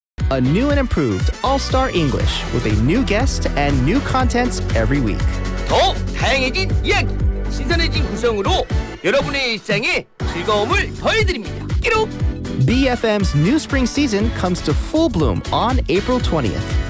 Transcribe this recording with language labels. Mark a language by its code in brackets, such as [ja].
[en] A new and improved All-Star English with a new guest and new contents every week. [ko] 더 다양해진 이야기, 신선해진 구성으로 여러분의 일상에 즐거움을 더해드립니다. 끼룩! [en] BFM's new spring season comes to full bloom on April 20th.